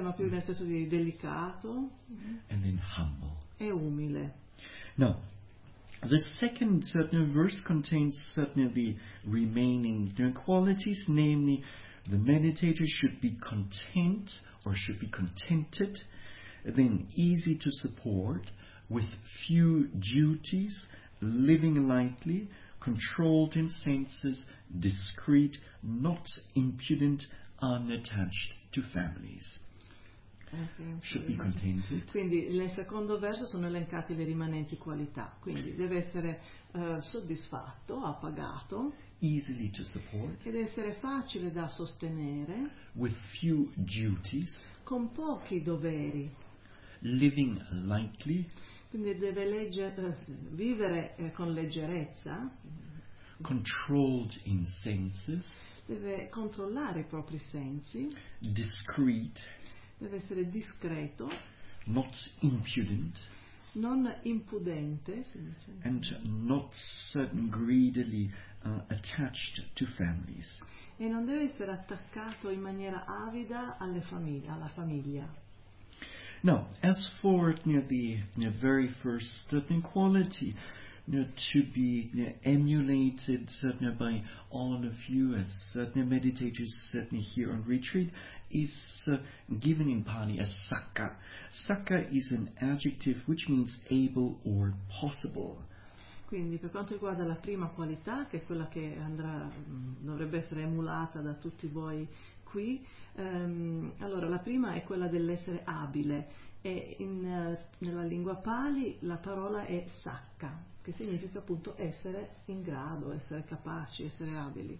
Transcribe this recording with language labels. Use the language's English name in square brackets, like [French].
[Italian] ma più nel senso di delicato, [English] and then humble, [Italian] e umile. No. [English] The second verse contains certainly the remaining qualities, namely, the meditator should be content, or should be contented, then easy to support, with few duties, living lightly, controlled in senses, discreet, not impudent, unattached to families. Should be contented. [Italian] Quindi nel secondo verso sono elencate le rimanenti qualità, quindi deve essere soddisfatto, appagato, [English] easily to support, [Italian] ed essere facile da sostenere, [English] with few duties, [Italian] con pochi doveri, [English] living lightly, [Italian] quindi deve vivere con leggerezza, [English] controlled in senses, [Italian] deve controllare i propri sensi, [English] discreet, [Italian] deve essere discreto, [English] not impudent, [Italian] non impudente, [English] and not greedily attached to families, [Italian] e non deve essere attaccato in maniera avida alle famiglie, alla famiglia. [English] Now, as for the very first quality to be emulated by all of you as meditators here on retreat, is given in Pali as sakka. Sakka is an adjective which means able or possible. [Italian] Quindi per quanto riguarda la prima qualità, che è quella che andrà, dovrebbe essere emulata da tutti voi qui, allora la prima è quella dell'essere abile, e nella lingua Pali la parola è sakka, che significa appunto essere in grado, essere capaci, essere abili.